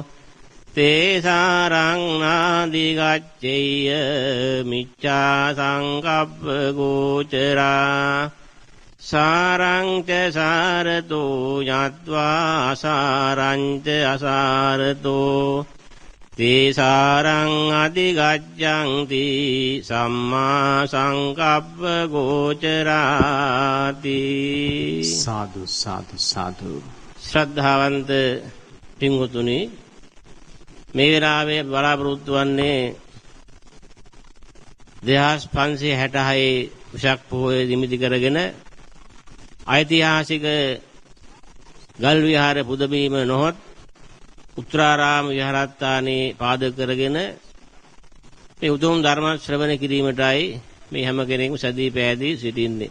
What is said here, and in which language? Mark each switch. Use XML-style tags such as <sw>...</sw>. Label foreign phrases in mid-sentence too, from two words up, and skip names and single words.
<pi>තේසාරං නාදිගච්ඡේය මිච්ඡා සංකප්ප ගෝචරා සාරං ච සාරතෝ යත්වා අසාරං ච අසාරතෝ තේසාරං අධිගච්ඡන්ති සම්මා සංකප්ප ගෝචරාති.</pi> <si>සාදු සාදු සාදු. ශ්‍රද්ධාවන්ත පින්වතුනි, මේ වෙලාවේ බලාපොරොත්තු වන්නේ 2566 විශාඛ පොහොය නිමිති කරගෙන ඓතිහාසික ගල් විහාර පුදබිම නොහොත් උත්තරාරාම විහාරස්ථානයේ පාදක කරගෙන මේ උතුම් ධර්ම ශ්‍රවණය කිරීමටයි මේ හැම කෙනෙක්ම සදී පෑදී සිටින්නේ.</si>